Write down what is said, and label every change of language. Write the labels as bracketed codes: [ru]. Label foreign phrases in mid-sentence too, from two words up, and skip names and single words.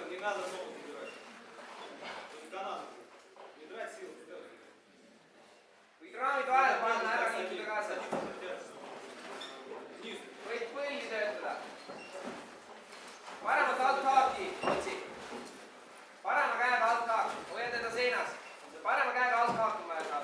[ru] надо ногу забирать. То есть канатом. Не драть силу. [et] Võid raamid vahele panna, ära liikuda kaasa. Võid põlli töötada. Paremat alt haaki, otsi. Parema käega alt haak, hoia teda seinas. Parema käega alt haaki vaja saada.